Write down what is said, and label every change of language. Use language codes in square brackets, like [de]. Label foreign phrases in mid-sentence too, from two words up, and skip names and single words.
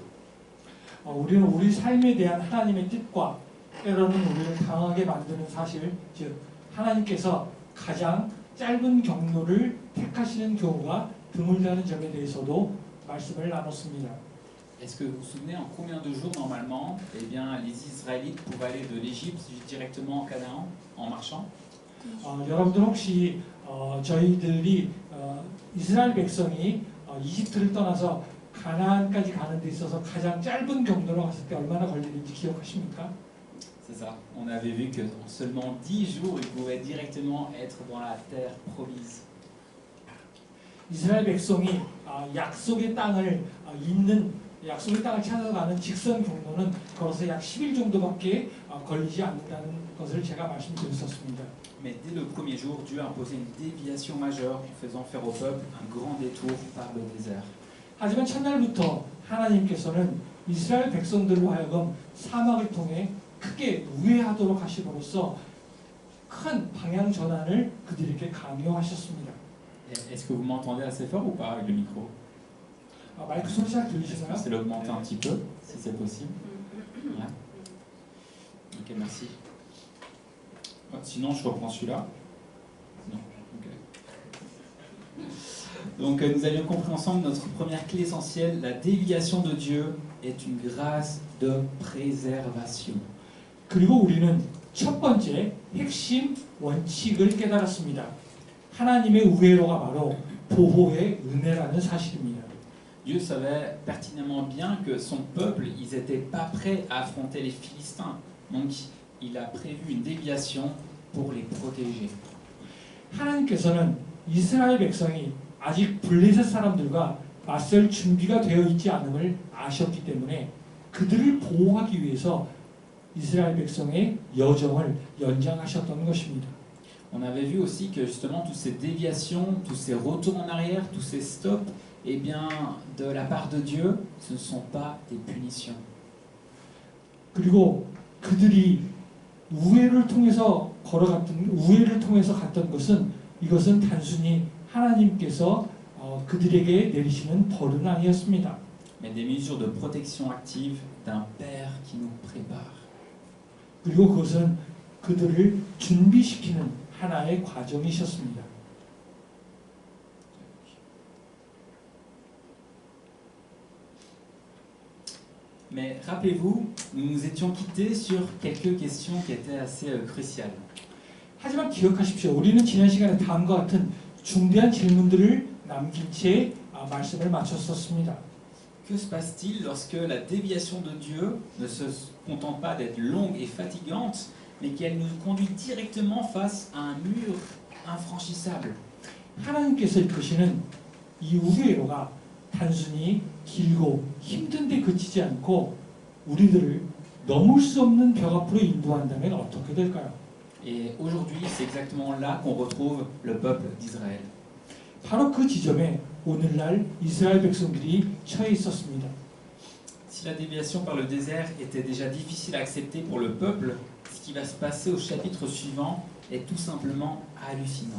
[ko] 우리는 우리 삶에 대한 하나님의 뜻과 때로는 우리를 당하게 만드는 사실, 즉 하나님께서 가장 짧은 경로를 택하시는 경우가 드물다는 점에 대해서도 말씀을 나눴습니다. [fr] Est-ce que vous vous souvenez en combien de jours normalement eh bien, les Israélites pouvaient aller de l'Égypte directement en Canaan en marchant? [ko] 여러분들 혹시 저희들이 이스라엘 백성이 이집트를 떠나서 가나안까지 가는 데 있어서 가장 짧은 경로로 갔을 때 얼마나 걸리는지 기억하십니까? [fr] C'est ça. On avait vu que en seulement 10 jours, ils pouvaient directement être dans la terre promise. [ko] 이스라엘 백성이 약속의 땅을 잇는 약속의 땅을 찾아가는 직선 경로는 걸어서 약 10일 정도밖에 걸리지 않는다는 것을 제가 말씀드렸었습니다. [fr] Mais dès le premier jour, Dieu a imposé une déviation majeure en faisant faire au peuple un grand détour par le désert. [ko] 하지만 첫날부터 하나님께서는 이스라엘 백성들로 하여금 사막을 통해 크게 우회하도록 하심으로써 큰 방향 전환을 그들에게 강요하셨습니다. [fr] Est-ce que vous m'entendez assez fort ou pas avec le micro? [ko] 마이크 소리 잘 [fr] Est-ce que [ko] 들리시나요? [fr] c'est l'augmenter un petit peu, si c'est possible? Ouais. Ok, merci. Sinon, je reprends celui-là. Non. Ok. Donc, nous avions compris ensemble notre première clé essentielle. La déviation de Dieu est une grâce de préservation. [ko] 그리고 우리는 첫 번째 핵심 원칙을 깨달았습니다. 하나님의 우회로가 바로 보호의 은혜라는 사실입니다. [fr] Dieu savait pertinemment bien que son peuple, ils n'étaient pas prêts à affronter les Philistins. Donc, il a prévu une déviation pour les protéger. [ko] 하나님께서는 이스라엘 백성이 아직 블레셋 사람들과 맞설 준비가 되어 있지 않음을 아셨기 때문에 그들을 보호하기 위해서 이스라엘 백성의 여정을 연장하셨던 것입니다. [fr] On avait vu aussi que justement toutes ces déviations, tous ces retours en arrière, tous ces stops, eh bien, de la part de Dieu, ce ne sont pas des punitions. [ko] 그리고 그들이 우회를 통해서 우회를 통해서 갔던 것은 이것은 단순히 하나님께서 그들에게 내리시는 벌은 아니었습니다. [fr] Mais des mesures de protection active d'un Père qui nous prépare. [ko] 그리고 그것은 그들을 준비시키는 하나의 과정이셨습니다. [fr] Mais rappelez-vous, nous nous étions quittés sur quelques questions qui étaient assez cruciales. [ko] 하지만 기억하십시오. 우리는 지난 시간에 다음과 같은 중대한 질문들을 남긴 채 말씀을 마쳤었습니다. [fr] Que se passe-t-il lorsque la déviation de Dieu ne se contente pas d'être longue et fatigante, mais qu'elle nous conduit directement face à un mur infranchissable? [ko] 하나님께서 이끄시는 이 우회로가 단순히 길고 힘든 데 그치지 않고 우리들을 넘을 수 없는 벽 앞으로 인도한다면 어떻게 될까요? [fr] Et aujourd'hui, c'est exactement là qu'on retrouve le peuple d'Israël. [ko] 바로 그 지점에 오늘날 이스라엘 백성들이 처해 있었습니다. [fr] Si la déviation par le désert était déjà difficile à accepter pour le peuple, ce qui va se passer au chapitre suivant est tout simplement hallucinant.